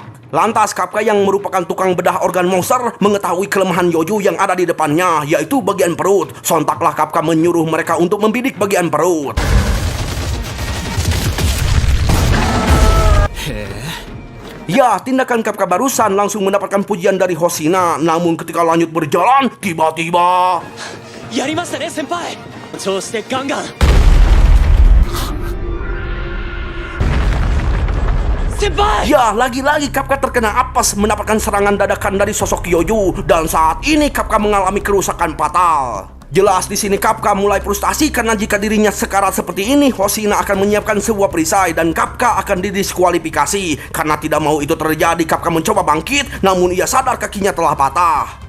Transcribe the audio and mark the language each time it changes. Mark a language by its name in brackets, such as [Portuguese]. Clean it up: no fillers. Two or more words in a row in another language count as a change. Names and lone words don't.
[Indonesian] Lantas Kafka yang merupakan tukang bedah organ monster mengetahui kelemahan Yojo yang ada di depannya, yaitu bagian perut. Sontaklah Kafka menyuruh mereka untuk membidik bagian perut. Ya, tindakan Kafka barusan langsung mendapatkan pujian dari Hoshina. Namun ketika lanjut berjalan, tiba-tiba... [Japanese] やりましたね先輩。調子でガンガン。先輩。 [Indonesian] Ya, lagi-lagi Kafka terkena apes mendapatkan serangan dadakan dari sosok Yojo, dan saat ini Kafka mengalami kerusakan fatal. Jelas di sini Kafka mulai frustasi karena jika dirinya sekarat seperti ini, Hoshina akan menyiapkan sebuah perisai dan Kafka akan didiskualifikasi. Karena tidak mau itu terjadi, Kafka mencoba bangkit, namun ia sadar kakinya telah patah.